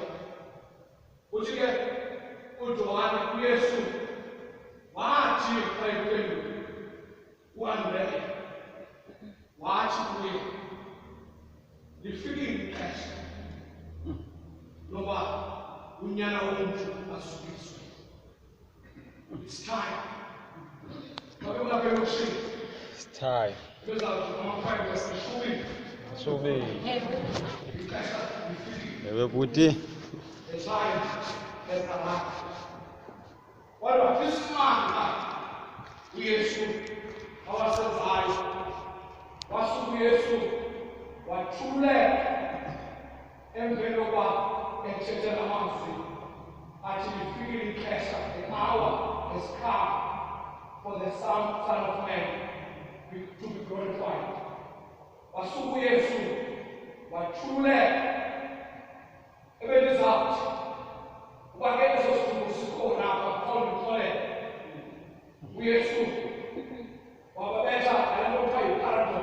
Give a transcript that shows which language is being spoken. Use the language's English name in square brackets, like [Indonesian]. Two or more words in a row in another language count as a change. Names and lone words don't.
[Xhosa] Uthi ke uJohane uYesu wathi xa ephendula uAndreya wathi kuye, lifikile ixesha loba unyana womntu azukiswe. [English] It's time. It's time. [Xhosa] Ewe bhuti. Kodwa isimanga uYesu awasenzayo wasuka uYesu wathuleka emveni kokuba ethethe amazwi athi lifikile ixesha, [English] the hour has come for the Son of Man to be glorified. [Xhosa] Wasuka uYesu wathuleka ebelizawuthi uba ke eso sidingo sikhona apha kuqonda ukutholela. uYesu wababetha ngale nto kuthiwa yi-paradox.